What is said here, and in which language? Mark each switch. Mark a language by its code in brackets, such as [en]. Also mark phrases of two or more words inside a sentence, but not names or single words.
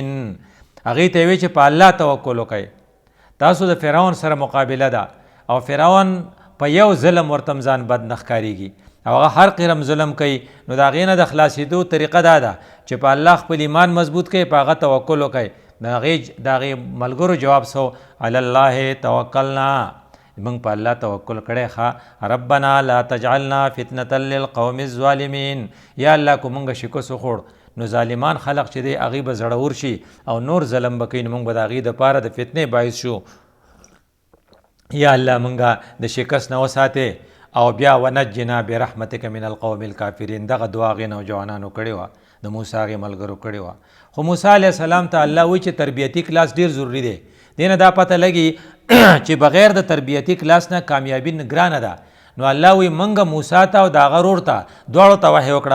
[ps] هغې ته یې وایي چې په الله توکل وکئ. تاسو د فرعون سره مقابله ده او فرعون په یو ظلم ورته ځان بد نه ښکارېږي او هغه هر قرم ظلم کوي. نو د هغې نه د خلاصېدو طریقه دا ده چې په الله خپل ایمان مضبوط کوي، په هغه توکل وکئ. د هغې ملګرو جواب سو [ar] علی الله توکلنا، [ps] موږ په الله توکل کړی ښه. [ar] ربنا لا تجعلنا فتنة للقوم الظالمین، [ps] یا الله کو موږ شکست وخوړ نو ظالمان خلق چې دی هغې به زړور شي او نور ظلم به کوي نو موږ به د هغې دپاره د فتنې باعث شو. یا الله موږ د شکست نه وساتې او بیا [ar] ونجنا برحمتک من القوم الکافرین. [ps] دغه دعا هغې نوجوانانو کړې وه، د موسی هغې ملګرو کړې وه. خو موسی [ar] علیه السلام [ps] ته الله وایي چې تربیتي کلاس ډېر ضروري دی. دې نه دا پته لګي چې بغیر د تربیتي کلاس نه کامیابي ګرانه ده. نو الله وایي موږ موسی ته او د هغه ورور ته دواړو ته وحی وکړه.